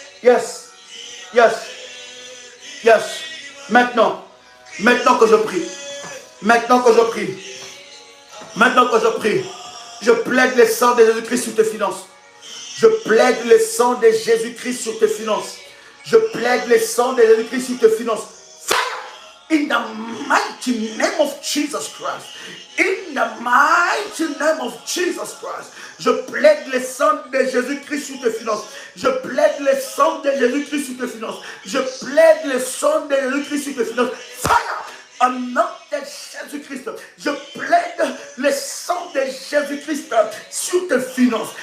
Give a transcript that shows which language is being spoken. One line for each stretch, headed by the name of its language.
English: Yes. Yes. Yes.
French: Maintenant que je prie. Maintenant que je prie. Maintenant que je prie. Je plaide le sang de Jésus-Christ sur tes finances. Je plaide le sang de Jésus-Christ sur tes finances. Je plaide le sang de Jésus-Christ sur tes finances.
English: In the mighty name of Jesus Christ. In the mighty name of Jesus Christ.
French: Je plaide le sang de Jésus-Christ sur tes finances. Je plaide le sang de Jésus-Christ sur tes finances. Je plaide le sang de Jésus-Christ sur tes finances.
English: Fire!
French: Au nom de Jésus-Christ, je plaide le sang de Jésus-Christ sur tes finances.